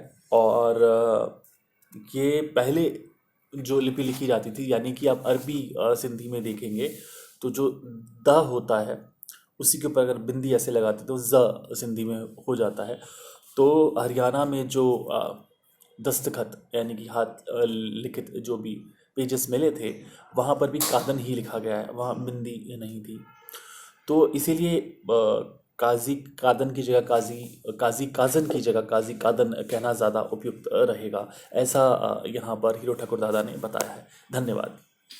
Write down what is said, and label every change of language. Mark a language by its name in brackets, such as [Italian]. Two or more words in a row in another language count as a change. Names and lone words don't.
[Hindi] और ये पहले जो लिपि लिखी जाती थी, यानी कि आप अरबी सिंधी में देखेंगे तो जो द होता है उसी के ऊपर अगर बिंदी ऐसे लगाते तो ज़ सिंधी में हो जाता है। तो हरियाणा में जो दस्तखत यानी कि हाथ लिखित जो भी पेजेस मिले थे वहाँ पर भी कादन ही लिखा गया है, वहाँ बिंदी नहीं थी। तो इसीलिए काज़ी कादन की जगह काज़ी काज़न की जगह काज़ी कादन कहना ज़्यादा उपयुक्त रहेगा, ऐसा यहाँ पर हीरो ठाकुर दादा ने बताया है। धन्यवाद।